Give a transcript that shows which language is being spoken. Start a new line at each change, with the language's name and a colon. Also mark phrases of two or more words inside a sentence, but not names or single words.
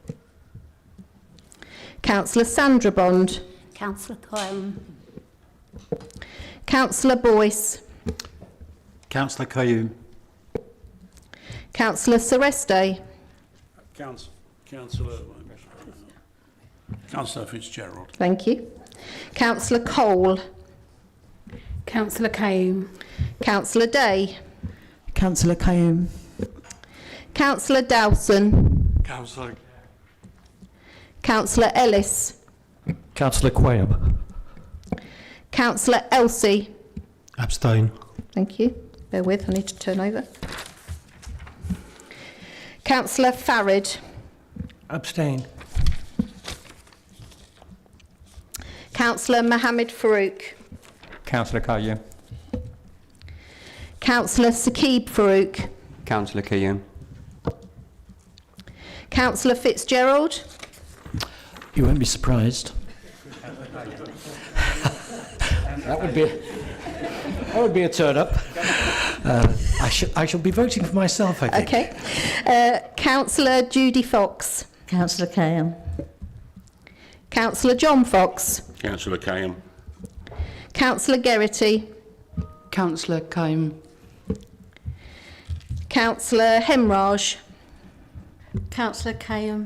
English: Councillor Sandra Bond. Councillor Cohen. Councillor Boyce. Councillor Kayoum. Councillor Sereste. Councillor Fitzgerald. Thank you. Councillor Cole. Councillor Kayoum. Councillor Day. Councillor Kayoum. Councillor Dowson. Councillor. Councillor Ellis. Councillor Quayle. Councillor Elsie. Abstain. Thank you. Bear with, I need to turn over. Councillor Farid. Abstain. Councillor Mohammed Farouk. Councillor Kayoum. Councillor Saqib Farouk. Councillor Kayoum. Councillor Fitzgerald. You won't be surprised. That would be a turn up. I shall be voting for myself, I think. Okay. Councillor Judy Fox. Councillor Kayoum. Councillor John Fox. Councillor Kayoum. Councillor Geraghty. Councillor Cohen. Councillor Hemraj. Councillor Kayoum.